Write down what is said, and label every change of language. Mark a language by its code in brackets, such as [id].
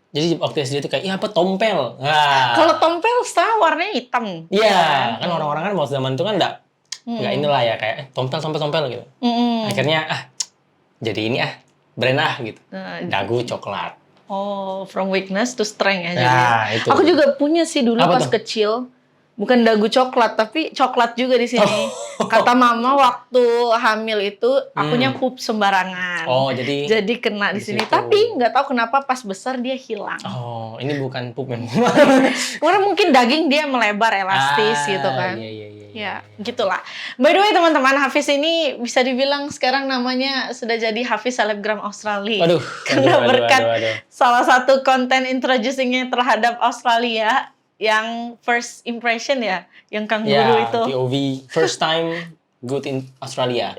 [id] Jadi waktu SD itu kayak, apa tompel. Nah. Kalau tompel setelah warnanya hitam. Iya, kan orang-orang kan waktu zaman itu kan nggak inilah ya kayak tompel gitu. Akhirnya jadi ini brand gitu. Dagu coklat. [en] Oh, from weakness to strength ya. [id] Nah, itu. Aku juga punya sih dulu pas kecil. Bukan dagu coklat, tapi coklat juga di sini. Kata mama waktu hamil itu akunya pup sembarangan. Oh, jadi kena di sini. Tapi nggak tahu kenapa pas besar dia hilang. Oh, ini bukan pup memang. Karena mungkin daging dia melebar, elastis gitu kan. Ya, gitulah. By the way teman-teman, Hafiz ini bisa dibilang sekarang namanya sudah jadi Hafiz selebgram Australia. Karena berkat salah satu konten introducingnya terhadap Australia, yang first impression ya, yang kangguru itu. [en] POV, first time good in Australia.